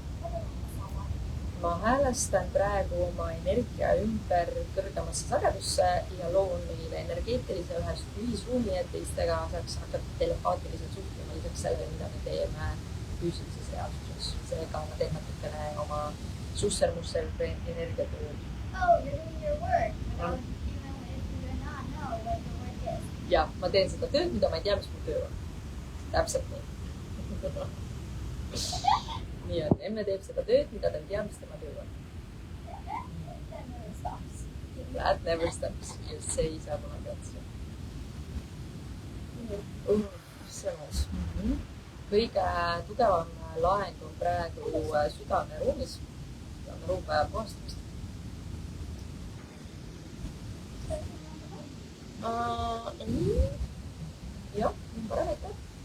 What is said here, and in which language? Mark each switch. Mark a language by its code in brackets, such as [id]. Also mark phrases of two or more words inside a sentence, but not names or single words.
[et] Ma häälestan praegu oma energia ümber kõrgemasse sagedusse ja loon meile energeetilise ühisruumi, et teistega saaks hakata telepaatiliselt suhtlema lisaks sellele, mida me teeme füüsilises reaalsuses. Seega ma teen natukene oma susser-musser energiatöö. [en] Oh, you're doing your work. Even if you're not know what your work is. [et] Ja, ma teen seda tööd, mida ma ei tea, mis mu töö on. Täpselt nii. Nii on, emme teeb seda tööd, mida ta ei tea, mis tema töö on. [en] That never stops. That never stops. [et] Just see ei saa kunagi otsa. See on uus. Kõige tugevam laeng on praegu südameruumis. Südameruum vajab puhastamist. Jah, parem aitäh.